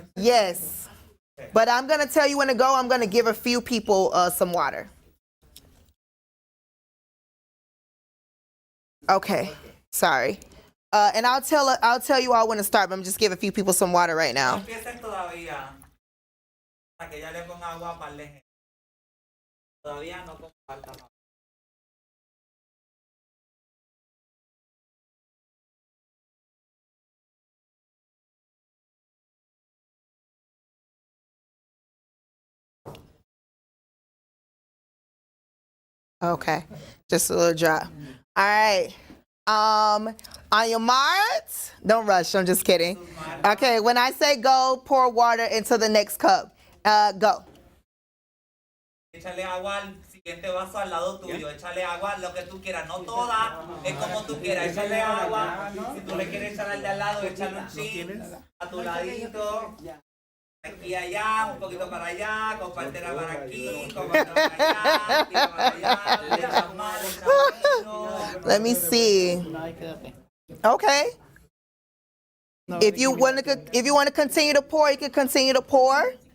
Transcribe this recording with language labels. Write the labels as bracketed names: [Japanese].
[English] Yes, but I'm gonna tell you when to go. I'm gonna give a few people some water. Okay, sorry. And I'll tell you all when to start. But I'm just give a few people some water right now. [Spanish] Empiecen todavía. Para que ya le ponga agua para el todavía no compartan. [English] Okay, just a little drop. All right. On your marks, don't rush. I'm just kidding. Okay, when I say go, pour water into the next cup. Go. [Spanish] Échale agua al siguiente vaso al lado tuyo. Échale agua lo que tú quieras, no toda, es como tú quieras. Échale agua. Si tú le quieres echar al de al lado, échale un chin a tu ladito. Aquí allá, un poquito para allá, compártela para aquí, compártela para allá, tira para allá, le echas más, le echas menos. [English] Let me see. Okay. If you want to continue to pour, you can continue to pour.